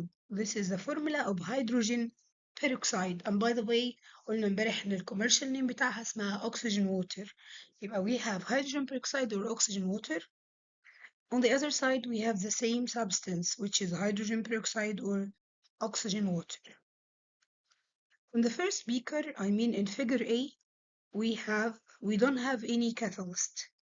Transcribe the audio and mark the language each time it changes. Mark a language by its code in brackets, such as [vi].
[en] This is the formula of hydrogen peroxide. And by the way, [ar] قلنا امبارح ان الكوميرشال نيم بتاعها اسمها oxygen water. [en] يبقى we have hydrogen peroxide or oxygen water. On the other side, we have the same substance, which is hydrogen peroxide or oxygen water. In the first beaker, I mean in figure A, we don't have any catalyst.